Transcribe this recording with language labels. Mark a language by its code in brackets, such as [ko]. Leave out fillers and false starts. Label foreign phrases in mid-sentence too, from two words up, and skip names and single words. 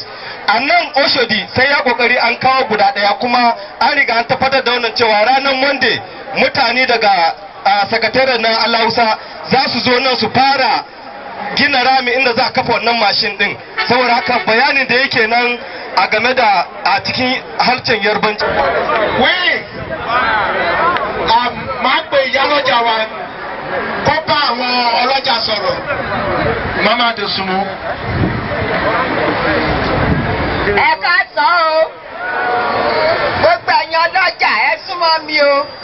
[ha] A nan Oshodi sai ya kokari an kawo guda ɗaya, kuma an riga an tabbatar da wannan cewa ranar Monday mutane daga sakataren na Alausa za su zo nan su fara gina rami inda za a kafa wannan mashin din. Saboda haka bayanin da yake nan a game da a cikin harshen Yarbanci. [yo] Máa pe ìyálọ́jà wa kó bá àwọn ọlọ́jà sọ̀rọ̀. Mama Dosunmu. Ẹ káàsán o, gbogbo ẹ̀yin ọlọ́jà ẹ súnmọ́ mi o.